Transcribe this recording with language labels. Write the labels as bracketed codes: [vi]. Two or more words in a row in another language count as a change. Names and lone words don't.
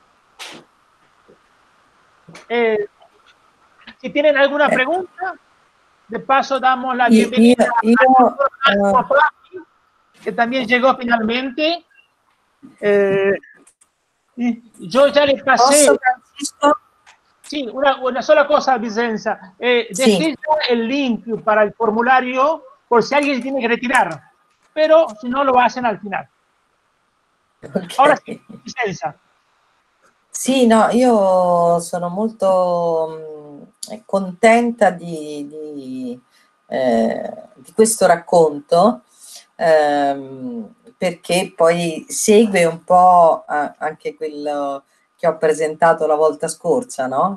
[es] Si tienen alguna pregunta, de paso damos la bienvenida a que también llegó finalmente. Yo ya le pasé. Sí, una sola cosa, Vicenza. Dejé ya el link para el formulario por si alguien tiene que retirar, pero si no lo hacen al final. [it] Okay. Ora sì, Vicenza. Sì, no, io sono molto contenta di questo racconto, perché poi segue un po' anche quello che ho presentato la volta scorsa, no?